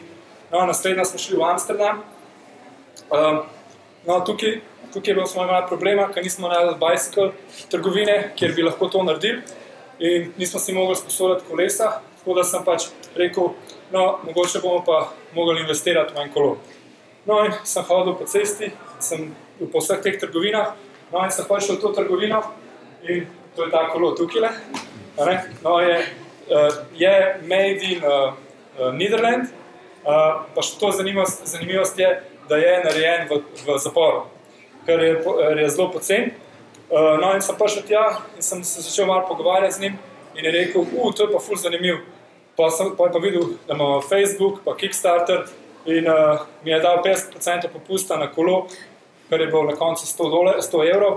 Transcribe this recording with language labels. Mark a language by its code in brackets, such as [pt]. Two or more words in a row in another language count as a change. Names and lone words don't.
[sl] No, naslednja smo šli v Amsterdam. No, tukaj smo imeli problema, ker nismo najdeli bicycle trgovine, kjer bi lahko to naredili in nismo si mogli sposoditi kolesa, tako da sem pač rekel, no, mogoče bomo pa mogli investirati v en kolo. No, in sem hodil po cesti, sem po vseh teh trgovinah, no, in sem prišel v to trgovino in to je ta kolo tukajle. No, je [en] made in Netherlands, [sl] pa še to zanimivost je, da je narejen v zaporu, ker je zelo pocen. No, in sem prišel tja in sem se začel malo pogovarjati z njim in je rekel, to je pa ful zanimiv. Pa je pa videl, da imamo Facebook, pa Kickstarter in mi je dal 50% popusta na kolo, kar je bilo na koncu 100 evrov.